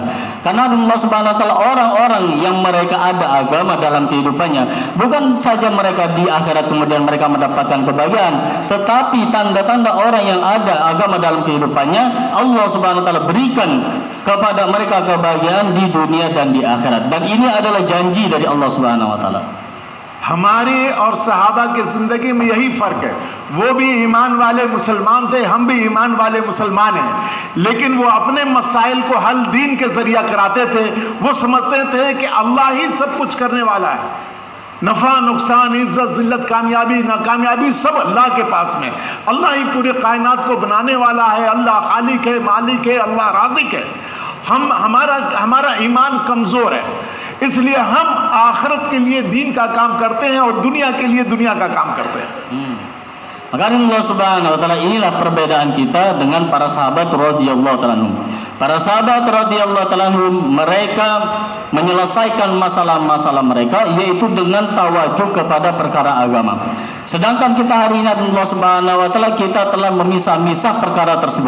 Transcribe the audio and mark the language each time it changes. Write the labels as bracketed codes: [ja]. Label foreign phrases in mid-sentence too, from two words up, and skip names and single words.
[id] Karena [ar] الله سبحانه وتعالى, [id] orang-orang yang mereka ada agama dalam kehidupannya, bukan saja mereka di akhirat kemudian mereka mendapatkan kebahagiaan, tetapi tanda-tanda orang yang ada agama dalam kehidupannya, [ar] الله سبحانه وتعالى [id] berikan kepada mereka kebahagiaan di dunia dan di akhirat. Dan ini adalah janji dari [ar] الله سبحانه وتعالى. [hi] हमारे और सहाबा की जिंदगी में यही फर्क है। वो भी ईमान वाले मुसलमान थे, हम भी ईमान वाले मुसलमान हैं, लेकिन वो अपने मसाइल को हल दीन के जरिया कराते थे। वो समझते थे कि अल्लाह ही सब कुछ करने वाला है, नफ़ा नुकसान इज्जत जिल्लत कामयाबी नाकामयाबी सब अल्लाह के पास में, अल्लाह ही पूरे कायनात को बनाने वाला है, अल्लाह खालिक है, मालिक है, अल्लाह राज़िक है। हमारा ईमान कमज़ोर है, इसलिए हम आखिरत के लिए दीन का काम करते हैं और दुनिया के लिए दुनिया का काम करते हैं। [id] Maka [ar] الله سبحانه وتعالى, [id] inilah perbedaan kita dengan para sahabat [ar] رضي الله تعالى عنهم. [id] Para sahabat [ar] رضي الله تعالى عنهم, [id] mereka menyelesaikan masalah-masalah mereka yaitu dengan tawajuh kepada perkara agama. Sedangkan kita hari ini [ar] الله سبحانه وتعالى, [id] kita telah memisah-misah perkara tersebut.